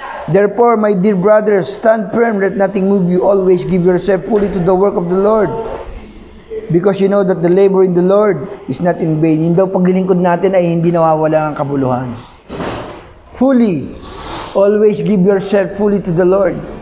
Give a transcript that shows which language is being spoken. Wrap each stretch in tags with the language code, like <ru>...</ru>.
<en>Therefore, my dear brothers, stand firm, let nothing move you, always give yourself fully to the work of the Lord. Because you know that the labor in the Lord is not in vain.</en> <tl>Yung daw paglilingkod natin ay hindi nawawala ng kabuluhan.</tl> <en>Fully, always give yourself fully to the Lord.</en>